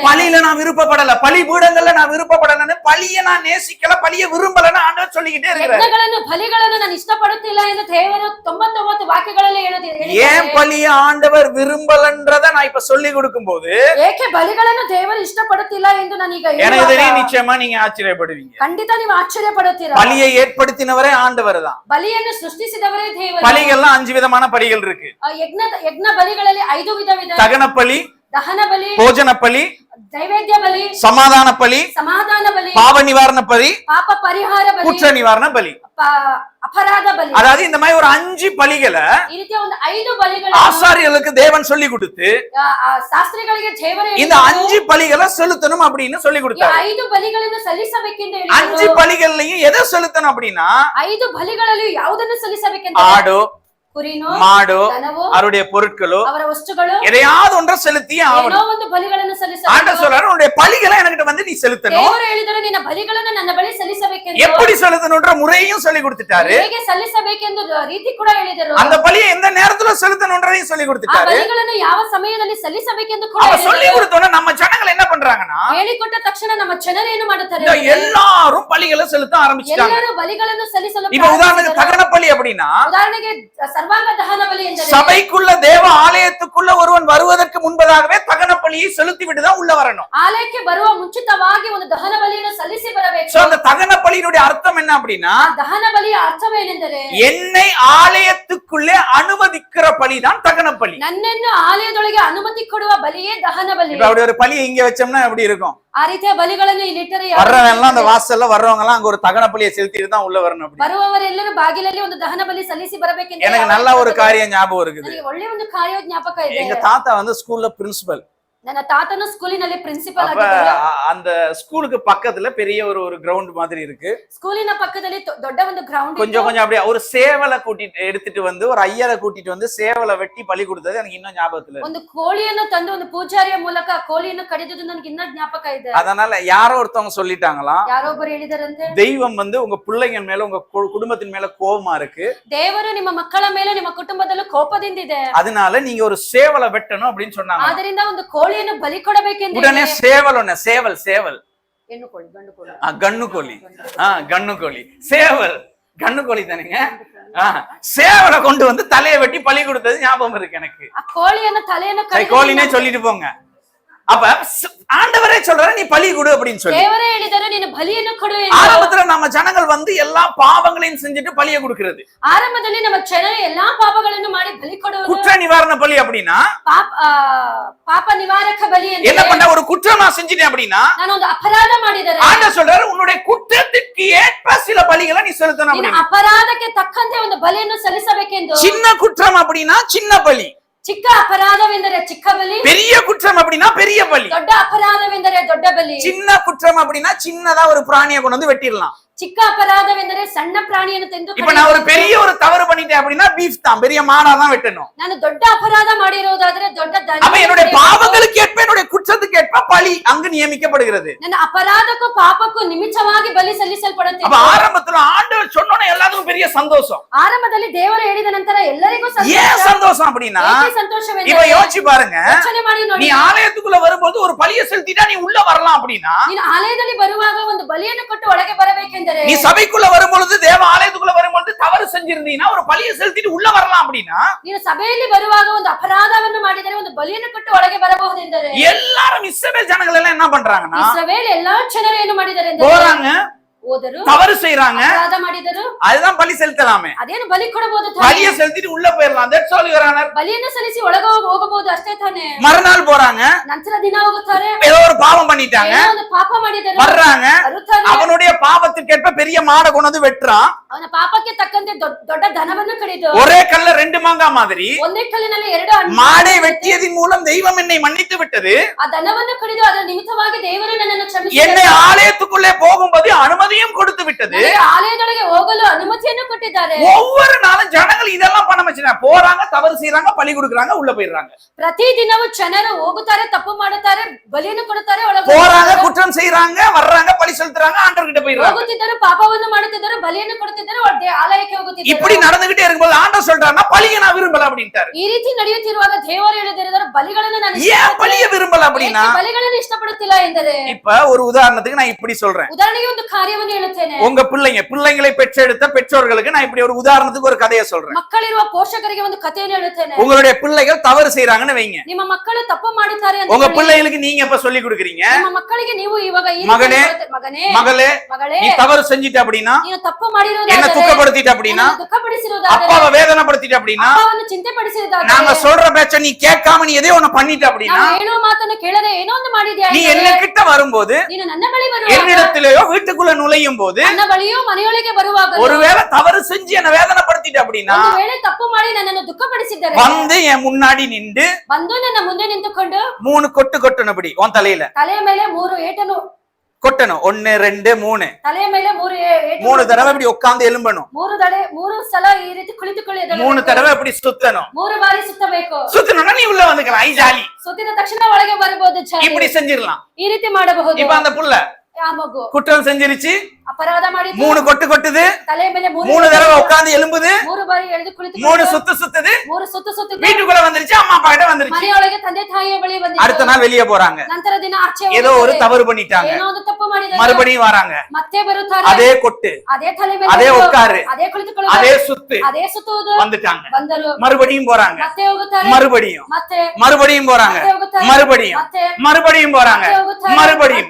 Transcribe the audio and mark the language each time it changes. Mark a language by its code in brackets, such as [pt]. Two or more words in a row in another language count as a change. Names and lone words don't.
[ta] பலியில நான் விருப்பப்படல, பலி பீடங்கள்ல நான் விருப்பப்படலன்னு, பலியை நான் நேசிக்கல, பலியை விரும்பலன்னு ஆண்டவர் சொல்லிக்கிட்டே இருக்கிறார். [kn] ಯಜ್ಞಗಳನ್ನು ಬಲಿಗಳನ್ನು ನಾನು ಇಷ್ಟಪಡುತ್ತಿಲ್ಲ ಎಂದು ದೇವರು 99 ವಾಕ್ಯಗಳಲ್ಲಿ ಹೇಳಿದ್ದಾರೆ. [ta] ஏன் பலிய ஆண்டவர் விரும்பலன்றத நான் இப்ப சொல்லி கொடுக்கும் போது [kn] ಏಕೆ ಬಲಿಗಳನ್ನು ದೇವರು ಇಷ್ಟಪಡುತ್ತಿಲ್ಲ ಎಂದು ನಾನೀಗ [ta] எனக்கு தெரியும், நிச்சயமா நீங்க ஆச்சரியப்படுவீங்க. [kn] ಖಂಡಿತ ನೀವು ಆಶ್ಚರ್ಯ ಪಡುತ್ತೀರಾ. [ta] பலியை ஏற்படுத்தினவரே ஆண்டவர் தான். [kn] ಬಲಿಯನ್ನು ಸೃಷ್ಟಿಸಿದವರೇ ದೇವರು. [ta] பலிகள்லாம் 5 விதமான பலிகள் இருக்கு. [kn] ಯಜ್ಞ ಬಲಿಗಳಲ್ಲಿ 5 ವಿಧವಿದೆ. [ta] தகன பலி, [kn] ದಹನ ಬಲಿ, [ta] ಭೋಜನ பலி, [kn] ನೈವೇದ್ಯ ಬಲಿ, [ta] சமாதான பலி, [kn] ಸಮಾಧಾನ ಬಲಿ, [ta] பாவ நிவாரண பலி, [kn] ಪಾಪ ಪರಿಹಾರ ಬಲಿ, [ta] குற்ற நிவாரண பலி, [kn] ಅಪರಾಧ ಬಲಿ. [ta] அதாவது இந்த மாதிரி ஒரு 5 பலிகளை [kn] ಈ ರೀತಿಯ ಒಂದು 5 ಬಲಿಗಳು [ta] ஆசாரியர்களுக்கு தேவன் சொல்லி கொடுத்து [kn] ಶಾಸ್ತ್ರಿಗಳಿಗೆ ದೇವರು [ta] இந்த 5 பலிகளை செலுத்தணும் அப்படின்னு சொல்லி கொடுத்தாரு. [kn] 5 ಬಲಿಗಳನ್ನು ಸಲ್ಲಿಸಬೇಕೆಂದು [ta] 5 பலிகள்லயும் எதை செலுத்தணும் அப்படின்னா [kn] 5 ಬಲಿಗಳಲ್ಲಿ ಯಾವುದನ್ನು ಸಲ್ಲಿಸಬೇಕೆಂದು [ta] ஆடோ, [kn] ಕುರಿನೋ, [ta] மாடோ, [kn] ದನವೋ, [ta] அவருடைய பொருட்களோ, [kn] ಅವರ ವಸ್ತುಗಳು [ta] எதையாவது ஒன்றை செலுத்தியே [kn] ಏನೋ [ta] ஆகணும். [kn] ಒಂದು ಬಲಿಗಳನ್ನು ಸಲ್ಲಿಸಬೇಕು. [ta] ஆண்டவர் சொல்றாரு, உன்னுடைய பலிகளை என்கிட்ட வந்து நீ செலுத்தணும். [kn] ದೇವರು ಹೇಳಿದರು ನಿನ್ನ ಬಲಿಗಳನ್ನು ನನ್ನ ಬಳಿ ಸಲ್ಲಿಸಬೇಕೆಂದು. [ta] எப்படி செலுத்தணும்ன்ற முறையும் சொல்லி கொடுத்துட்டாரு. [kn] ಹೇಗೆ ಸಲ್ಲಿಸಬೇಕೆಂದು ರೀತಿ ಕೂಡ ಹೇಳಿದರು. [ta] அந்த பலியை எந்த நேரத்துல செலுத்தணும்ன்றதையும் சொல்லி [kn] ಆ [ta] கொடுத்துட்டாரு. [kn] ಬಲಿಗಳನ್ನು ಯಾವ ಸಮಯದಲ್ಲಿ ಸಲ್ಲಿಸಬೇಕೆಂದು ಕೂಡ [ta] அவ சொல்லி [kn] ಹೇಳಿದರು. [ta] கொடுத்தோன்னா நம்ம ஜனங்கள் என்ன பண்றாங்கன்னா [kn] ಹೇಳಿಕೊಟ್ಟ ತಕ್ಷಣ ನಮ್ಮ ಜನರು ಏನು ಮಾಡುತ್ತಾರೆ? [ta] எல்லாரும் பலிகளை செலுத்த ஆரம்பிச்சிட்டாங்க. [kn] ಎಲ್ಲರೂ ಬಲಿಗಳನ್ನು ಸಲ್ಲಿಸಲು [ta] இப்ப உதாரணத்துக்கு தகன பலி அப்படின்னா [kn] ಉದಾಹರಣೆಗೆ ಸರ್ವಾಂಗ ದಹನ ಬಲಿ ಎಂದರೆ [ta] சபைக்குள்ள தேவ ஆலயத்துக்குள்ள ஒருவன் வருவதற்கு முன்பதாகவே தகன பலியை செலுத்தி விட்டு தான் உள்ள வரணும். [kn] ಆಲಯಕ್ಕೆ ಬರುವ ಮುಂಚಿತವಾಗಿ ಒಂದು ದಹನ ಬಲಿಯನ್ನು ಸಲ್ಲಿಸಿ ಬರಬೇಕು. [ta] சோ அந்த தகன பலியினுடைய அர்த்தம் என்ன அப்படின்னா [kn] ದಹನ ಬಲಿಯ ಅರ್ಥವೇನೆಂದರೆ [ta] என்னை ஆலயத்துக்குள்ளே அனுமதிக்கிற பலிதான் தகன பலி. [kn] ನನ್ನನ್ನು ಆಲಯದೊಳಗೆ ಅನುಮತಿ ಕೊಡುವ ಬಲಿಯೇ ದಹನ ಬಲಿ. [ta] இப்ப அப்படி ஒரு பலியை இங்க வச்சோம்னா எப்படி இருக்கும்? [kn] ಆ ರೀತಿಯ ಬಲಿಗಳನ್ನು ಇಲ್ಲಿಟ್ಟರೆ [ta] வர்றவங்க எல்லாம் அந்த வாசல்ல வர்றவங்க எல்லாம் அங்க ஒரு தகன பலியை செலுத்திட்டு தான் உள்ள வரணும். அப்படி [kn] ಬರುವವರೆಲ್ಲರೂ ಬಾಗಿಲಲ್ಲಿ ಒಂದು ದಹನ ಬಲಿ ಸಲ್ಲಿಸಿ ಬರಬೇಕೆಂದು [ta] எனக்கு நல்ல ஒரு காரியம் ஞாபகம் இருக்குது. [kn] ನನಗೆ ಒಳ್ಳೆ ಒಂದು ಕಾರ್ಯ ಜ್ಞಾಪಕ ಇದೆ. [ta] எங்க தாத்தா வந்து ஸ்கூல்ல பிரின்சிபல். [kn] ನನ್ನ ತಾತನು ಸ್ಕೂಲಿನಲ್ಲಿ ಪ್ರಿನ್ಸಿಪಲ್ [ta] அப்ப [kn] ಆಗಿದ್ದರು. [ta] அந்த ஸ்கூலுக்கு பக்கத்துல பெரிய ஒரு கிரவுண்ட் மாதிரி இருக்கு. [kn] ಸ್ಕೂಲಿನ ಪಕ್ಕದಲ್ಲಿ ದೊಡ್ಡ ಒಂದು ಗ್ರೌಂಡ್ [ta] கொஞ்சம் கொஞ்சம் அப்படியே ஒரு சேவலை கூட்டிட்டு எடுத்துட்டு வந்து ஒரு ஐயரை கூட்டிட்டு வந்து சேவலை வெட்டி பலி கொடுத்தது எனக்கு இன்னும் ஞாபகத்துல இருக்கு. [kn] ಒಂದು ಕೋಳಿಯನ್ನು ತಂದು ಒಂದು ಪೂಜಾರಿಯ ಮೂಲಕ ಕೋಳಿಯನ್ನು ಕಡಿದುದು ನನಗೆ ಇನ್ನೂ ಜ್ಞಾಪಕ ಇದೆ. [ta] அதனால யாரோ ஒருத்தவங்க சொல்லிட்டாங்களாம், [kn] ಯಾರೊಬ್ಬರು ಹೇಳಿದರಂತೆ [ta] தெய்வம் வந்து உங்க பிள்ளைங்க மேல உங்க குடும்பத்தின் மேல கோபமா இருக்கு, [kn] ದೇವರು ನಿಮ್ಮ ಮಕ್ಕಳ ಮೇಲೆ ನಿಮ್ಮ ಕುಟುಂಬದಲ್ಲೂ ಕೋಪದಿಂದಿದೆ, [ta] அதனால நீங்க ஒரு சேவலை வெட்டணும் அப்படின்னு சொன்னாங்க. [kn] ಆದ್ದರಿಂದ ಒಂದು ಕೋಳಿಯನ್ನು ಬಲಿ ಕೊಡಬೇಕೆಂದು [ta] உடனே சேவல் ஒண்ணு சேவல் சேவல் [kn] ಹೆಣ್ಣು ಕೋಳಿ ಗಂಡು ಕೋಳಿ [ta] கண்ணு கோழி கண்ணு கோழி சேவல் கண்ணு கோழி தானுங்க. சேவலை கொண்டு வந்து தலையை வெட்டி பலி கொடுத்தது ஞாபகம் இருக்கு எனக்கு. [kn] ಆ ಕೋಳಿಯನ್ನು ತಲೆಯನ್ನು ಕಡಿದು [ta] கோழினே சொல்லிட்டு போங்க. அப்ப ஆண்டவரே சொல்றாரு நீ பலி கொடு அப்படின்னு சொல்லி. [kn] ದೇವರೇ ಹೇಳಿದರು ನೀನು ಬಲಿಯನ್ನು ಕೊಡು ಎಂದು. [ta] ஆரம்பத்துல நம்ம ஜனங்கள் வந்து எல்லா பாவங்களையும் செஞ்சுட்டு பலியை கொடுக்கிறது. [kn] ಆರಂಭದಲ್ಲಿ ನಮ್ಮ ಜನರು ಎಲ್ಲಾ ಪಾಪಗಳನ್ನು ಮಾಡಿ ಬಲಿ ಕೊಡುವುದು. [ta] குற்ற நிவாரண பலி அப்படின்னா [kn] ಪಾಪ ನಿವಾರಕ ಬಲಿ ಎಂದು. [ta] என்ன பண்ண ஒரு குற்றம் நான் செஞ்சிட்டேன் அப்படின்னா [kn] ನಾನು ಒಂದು ಅಪರಾಧ ಮಾಡಿದರೆ [ta] ஆண்டவர் சொல்றாரு உன்னுடைய குற்றத்துக்கு ஏற்ப சில பலிகளை நீ செலுத்தணும் [kn] ನಿನ್ನ [ta] அப்படின்னு. [kn] ಅಪರಾಧಕ್ಕೆ ತಕ್ಕಂತೆ ಒಂದು ಬಲಿಯನ್ನು ಸಲ್ಲಿಸಬೇಕೆಂದು. [ta] சின்ன குற்றம் அப்படின்னா சின்ன பலி, [kn] ಚಿಕ್ಕ ಅಪರಾಧವೆಂದರೆ ಚಿಕ್ಕ ಬಲಿ, [ta] பெரிய குற்றம் அப்படின்னா பெரிய பலி. [kn] ದೊಡ್ಡ ಅಪರಾಧವೆಂದರೆ ದೊಡ್ಡ ಬಲಿ. [ta] சின்ன குற்றம் அப்படின்னா சின்னதா ஒரு பிராணியை கொண்டு வந்து வெட்டிடலாம். [kn] ಚಿಕ್ಕ ಅಪರಾಧವೆಂದರೆ ಸಣ್ಣ ಪ್ರಾಣಿಯನ್ನು ತೆಂದು [ta] இப்ப நான் ஒரு பெரிய ஒரு தவறு பண்ணிட்டேன் அப்படின்னா பீஃப் தான், பெரிய மாடா தான் வெட்டணும். [kn] ನಾನು ದೊಡ್ಡ ಅಪರಾಧ ಮಾಡಿರುವುದಾದ್ರೆ ದೊಡ್ಡ ದನ. [ta] அப்ப என்னுடைய பாவங்களுக்கு ஏற்ப என்னுடைய குற்றத்துக்கு ஏற்ப பலி அங்கு நியமிக்கப்படுகிறது. [kn] ನನ್ನ ಅಪರಾಧಕ್ಕೂ ಪಾಪಕ್ಕೂ ನಿಮಿತ್ತವಾಗಿ ಬಲಿ ಸಲ್ಲಿಸಲ್ಪಡುತ್ತೆ. [ta] அப்ப ஆரம்பத்துல ஆண்டவர் சொன்னோனே எல்லாத்துக்கும் பெரிய சந்தோஷம். [kn] ಆರಂಭದಲ್ಲಿ ದೇವರು ಹೇಳಿದ ನಂತರ ಎಲ್ಲರಿಗೂ [ta] ஏன் சந்தோஷம் அப்படின்னா இப்ப [kn] ಸಂತೋಷವೆಂದರೆ [ta] யோசிச்சு பாருங்க, [kn] ಯೋಚನೆ ಮಾಡಿ ನೋಡಿ, [ta] நீ ஆலயத்துக்குள்ள வரும்போது ஒரு பலியை செலுத்திட்டா நீ உள்ள வரலாம் அப்படின்னா, [kn] ನೀನು ಆಲಯದಲ್ಲಿ ಬರುವಾಗ ಒಂದು ಬಲಿಯನ್ನು ಕೊಟ್ಟು ಒಳಗೆ ಬರಬೇಕೆಂದರೆ, [ta] நீ சபைக்குள்ள வரும்பொழுது தேவ ஆலயத்துக்குள்ள வரும்பொழுது தவறு செஞ்சிருந்தீங்கன்னா ஒரு பலியை செலுத்திட்டு உள்ள வரலாம் அப்படின்னா, [kn] ನೀನು ಸಭೆಯಲ್ಲಿ ಬರುವಾಗ ಒಂದು ಅಪರಾಧವನ್ನು ಮಾಡಿದರೆ ಒಂದು ಬಲಿಯನ್ನು ಕೊಟ್ಟು ಒಳಗೆ ಬರಬಹುದೆಂದರೆ, [ta] எல்லாரும் இஸ்ரவேல் ஜனங்கள் எல்லாம் என்ன பண்றாங்கன்னா [kn] ಇಸ್ರಾಯೇಲ್ ಎಲ್ಲಾ ಜನರು ಏನು ಮಾಡಿದ್ದಾರೆ ಎಂದರೆ [ta] போறாங்க, [kn] ಹೋದರು, [ta] தவறு செய்யறாங்க, [kn] ಅಪರಾಧ ಮಾಡಿದರು, [ta] அதுதான் பலி செலுத்தலாமே. [kn] ಅದೇನು ಬಲಿ ಕೊಡಬಹುದು ತಾನೆ? [ta] பலியை செலுத்திட்டு உள்ள போயிடலாம். That's all your honor. [kn] ಬಲಿಯನ್ನು ಸಲ್ಲಿಸಿ ಒಳಗೆ ಹೋಗಬಹುದು ಅಷ್ಟೇ ತಾನೆ. [ta] மறுநாள் போறாங்க, [kn] ನಂತರ ದಿನ ಹೋಗುತ್ತಾರೆ, [ta] ஏதோ ஒரு பாவம் பண்ணிட்டாங்க, [kn] ಏನೋ ಒಂದು ಪಾಪ ಮಾಡಿದರು, [ta] வர்றாங்க, [kn] ಬರುತ್ತಾರೆ, [ta] அவனுடைய பாவத்துக்கேற்ப பெரிய மாடை கொண்டு வந்து வெட்டுறான். [kn] ಅವನ ಪಾಪಕ್ಕೆ ತಕ್ಕಂತೆ ದೊಡ್ಡ ಧನವನ್ನು ಕಡಿದು [ta] ஒரே கல்ல ரெண்டு மாங்காய் மாதிரி [kn] ಒಂದೇ ಕಲ್ಲಿನಲ್ಲಿ ಎರಡು ಹಣ್ಣು [ta] மாடை வெட்டியதின் மூலம் தெய்வம் என்னை மன்னித்து விட்டது. [kn] ಆ ಧನವನ್ನು ಕಡಿದು ಅದರ ನಿಮಿತ್ತವಾಗಿ ದೇವರು ನನ್ನನ್ನು [ta] என்னை [kn] ಕ್ಷಮಿಸಿದರು, [ta] ஆலயத்துக்குள்ளே போகும்போது அனுமதியும் கொடுத்து விட்டது. [kn] ನನಗೆ ಆಲಯದೊಳಗೆ ಹೋಗಲು ಅನುಮತಿ ಬುದ್ಧಿಯನ್ನು ಕೊಟ್ಟಿದ್ದಾರೆ. [ta] ஒவ்வொரு நாளும் ஜனங்கள் இதெல்லாம் பண்ண வச்சுனா போறாங்க, தவறு செய்யறாங்க, பலி கொடுக்கறாங்க, உள்ள போயிடுறாங்க. [kn] ಪ್ರತಿ ದಿನವೂ ಜನರು ಹೋಗುತ್ತಾರೆ, ತಪ್ಪು ಮಾಡುತ್ತಾರೆ, ಬಲಿಯನ್ನು ಕೊಡುತ್ತಾರೆ, ಒಳಗೆ [ta] போறாங்க, குற்றம் செய்யறாங்க, வர்றாங்க, பலி செலுத்துறாங்க, ஆண்டவர் கிட்ட போயிடுறாங்க. [kn] ಹೋಗುತ್ತಿದ್ದರು, ಪಾಪವನ್ನು ಮಾಡುತ್ತಿದ್ದರು, ಬಲಿಯನ್ನು ಕೊಡುತ್ತಿದ್ದರು, ಆಲಯಕ್ಕೆ ಹೋಗುತ್ತಿದ್ದರು. [ta] இப்படி நடந்துகிட்டே இருக்கும்போது ஆண்டவர் சொல்றாருன்னா பலியை நான் விரும்பல அப்படின்ட்டாரு. [kn] ಈ ರೀತಿ ನಡೆಯುತ್ತಿರುವಾಗ ದೇವರು ಹೇಳಿದರೆ ಬಲಿಗಳನ್ನು ನಾನು [ta] ஏன் பலியை விரும்பல அப்படின்னா [kn] ಬಲಿಗಳನ್ನು ಇಷ್ಟಪಡುತ್ತಿಲ್ಲ ಎಂದರೆ, [ta] இப்ப ஒரு உதாரணத்துக்கு நான் இப்படி சொல்றேன். [kn] ಉದಾಹರಣೆಗೆ ಒಂದು ಕಾರ್ಯವನ್ನು ಹೇಳುತ್ತೇನೆ. [ta] உங்க பிள்ளைங்களை பெற்றெடுத்த பெற்றோர்களுக்கு நான் இப்படி ஒரு உதாரணத்துக்கு ஒரு கதையை சொல்றேன். [kn] ಮಕ್ಕಳಿರುವ ಪೋಷಕರಿಗೆ ಒಂದು ಕಥೆಯನ್ನು ಹೇಳುತ್ತೇನೆ. [ta] உங்களுடைய பிள்ளைகள் தவறு செய்யறாங்கன்னு வைங்க. [kn] ನಿಮ್ಮ ಮಕ್ಕಳು ತಪ್ಪು ಮಾಡುತ್ತಾರೆ ಅಂತ [ta] உங்க பிள்ளைகளுக்கு நீங்க எப்ப சொல்லி கொடுக்குறீங்க? [kn] ನಿಮ್ಮ ಮಕ್ಕಳಿಗೆ ನೀವು ಇವಾಗ ಈ [ta] மகனே, [kn] ಮಗನೇ, [ta] மகளே, [kn] ಮಗಳೇ, [ta] நீ தவறு செஞ்சிட்ட அப்படின்னா, [kn] ನೀನು ತಪ್ಪು ಮಾಡಿರುವುದಾದರೆ, [ta] என்ன துக்கப்படுத்திட்ட அப்படின்னா, [kn] ದುಃಖಪಡಿಸಿರುವುದಾದರೆ, [ta] அப்பாவை வேதனைப்படுத்திட்ட அப்படின்னா, [kn] ಅಪ್ಪವನ್ನು ಚಿಂತೆಪಡಿಸಿರುವುದಾದರೆ, [ta] நாங்க சொல்ற பேச்ச நீ கேட்காம நீ எதையோ ஒண்ணு பண்ணிட்ட அப்படின்னா, [kn] ನಾವು ಹೇಳುವ ಮಾತನ್ನು ಕೇಳದೆ ಏನೋ ಒಂದು ಮಾಡಿದ್ಯಾ [ta] நீ [kn] ಎಂದರೆ, [ta] என்ன கிட்ட வரும்போது, [kn] ನೀನು ನನ್ನ ಬಳಿ ಬರುವಾಗ, [ta] என்னிடத்திலேயோ வீட்டுக்குள்ள நுழையும் போது, [kn] ನನ್ನ ಬಳಿಯೋ ಮನೆಯೊಳಗೆ ಬರುವಾಗ, [ta] ஒருவேளை தவறு செஞ்சு என்ன வேதனைப்படுத்திட்ட அப்படின்னா, [kn] ಒಂದು ವೇಳೆ ತಪ್ಪು ಮಾಡಿ ನನ್ನನ್ನು ದುಃಖಪಡಿಸಿದ್ದರೆ, [ta] வந்து என் முன்னாடி நின்று [kn] ಬಂದು ನನ್ನ ಮುಂದೆ ನಿಂತುಕೊಂಡು [ta] 3 கொட்டு கொட்டணும்படி உன் தலையில [kn] ತಲೆಯ ಮೇಲೆ 3 ಏಟನ್ನು [ta] கொட்டணும். 1 2 3 [kn] ತಲೆಯ ಮೇಲೆ 3 ಏಟು [ta] 3 தடவை இப்படி உட்கார்ந்து எலும்பணும். [kn] 3 ಸಲ ಈ ರೀತಿ ಕುಳಿತುಕೊಳ್ಳಿ. [ta] 3 தடவை இப்படி சுத்தணும். [kn] 3 ಬಾರಿ ಸುತ್ತಬೇಕು. [ta] சுத்தணும்னா நீ உள்ள வந்துக்கலாம். ஐ ஜாலி. [kn] ಸುತ್ತಿದ ತಕ್ಷಣ ಒಳಗೆ ಬರಬಹುದು. [ta] இப்படி செஞ்சிரலாம். [kn] ಈ ರೀತಿ ಮಾಡಬಹುದು. [ta] இப்ப அந்த புள்ள [kn] ಆ ಮಗು [ta] குற்றம் செஞ்சிருச்சு, [kn] ಅಪರಾಧ ಮಾಡಿದ್ದು, [ta] 3 கொட்டு கொட்டுது, [kn] ತಲೆಯ ಮೇಲೆ [ta] 3 தடவை உட்கார்ந்து எலும்புது, [kn] 3 ಬಾರಿ ಎಳೆದು ಕುಳಿತು [ta] 3 சுத்துது, [kn] 3 ಸುತ್ತು [ta] வீட்டுக்குள்ள வந்துருச்சு, அம்மா அப்பா கிட்ட வந்துருச்சு. [kn] ಮನೆಯೊಳಗೆ ತಂದೆ ತಾಯಿಯ ಬಳಿ ಬಂದಿದ್ದು. [ta] அடுத்த நாள் வெளியே போறாங்க. [kn] ನಂತರ ದಿನ ಆಚೆ [ta] ஏதோ ஒரு தவறு பண்ணிட்டாங்க, [kn] ಏನೋ ಒಂದು ತಪ್ಪು ಮಾಡಿದ್ದಾರೆ, [ta] மறுபடியும் வராங்க, [kn] ಮತ್ತೆ ಬರುತ್ತಾರೆ, [ta] அதே கொட்டு, [kn] ಅದೇ ತಲೆ ಮೇಲೆ [ta] அதே உட்காரு, [kn] ಅದೇ ಕುಳಿತುಕೊಳ್ಳುವುದು, [ta] அதே சுத்து, [kn] ಅದೇ ಸುತ್ತುವುದು, [ta] வந்துட்டாங்க. [kn] ಬಂದರು, [ta] மறுபடியும் போறாங்க, [kn] ಮತ್ತೆ ಹೋಗುತ್ತಾರೆ, [ta] மறுபடியும் மறுபடியும் போறாங்க, மறுபடியும் மறுபடியும் போறாங்க, மறுபடியும்.